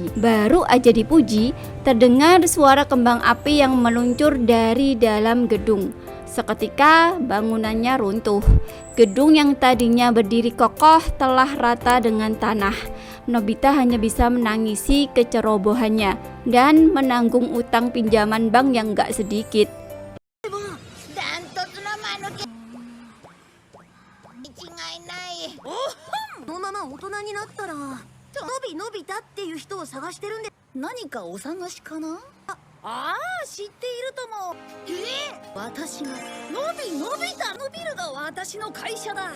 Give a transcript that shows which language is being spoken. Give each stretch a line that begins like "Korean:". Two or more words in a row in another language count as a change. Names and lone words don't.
Indonesian: Baru aja dipuji, terdengar suara kembang api yang meluncur dari dalam gedung. Seketika bangunannya runtuh. Gedung yang tadinya berdiri kokoh telah rata dengan tanah. Nobita hanya bisa menangisi kecerobohannya dan menanggung utang pinjaman bank yang gak sedikit.
Japanese: ダントツの間抜け。違いない。このまま大人になったらのび太っていう人を探してるんで何かお探しかなああ知っているとも私がのび太のビルが私の会社だ